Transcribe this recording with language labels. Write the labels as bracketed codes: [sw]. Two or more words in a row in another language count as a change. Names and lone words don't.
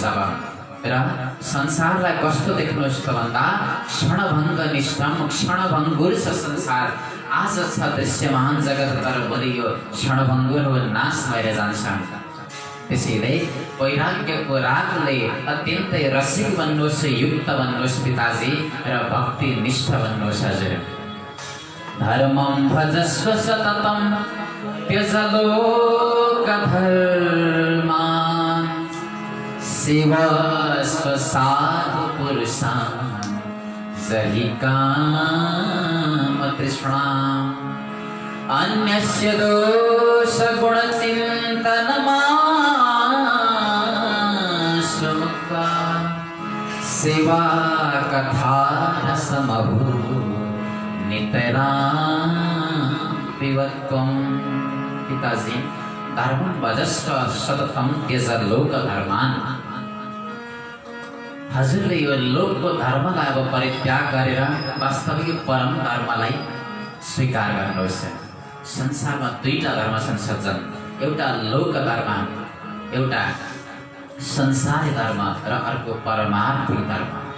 [ne] अब र संसारलाई कस्तो देख्नुहोस् त भन्दा क्षणभङ्ग निष्ठम क्षणभङ्गुर छ संसार। आज छ दृश्यमान जगत तर भोलि यो क्षणभङ्गुर हो, नाश भएर जान्छ। त्यसैले वैराग्यको रागले अत्यन्तै रसिक बन्नुहोस्, युक्त बन्नुहोस् पिताजी र भक्ति निष्ठ बन्नुहोस्। [sa] हजुर धर्मं भजस्व सततं त्यज लोकधर्मान् सेवस्व साधु पुरुषान् जहि कामतृष्णाम् अन्यस्य दोषगुणचिन्तनमाशु मुक्त्वा सेवा कथारसमभू नितरां पिबत्वम्। पिताजी धर्मं भजस्व सततं त्यज लोकधर्मान्। [ne] हजुरले यो लोकको धर्मलाई अब परित्याग गरेर वास्तविक परम धर्मलाई स्वीकार गर्नुहोस्। संसारमा 2टा धर्म छन् सज्जन, एउटा लोक धर्म, एउटा संसारी धर्म र अर्को परमार्थिक धर्म।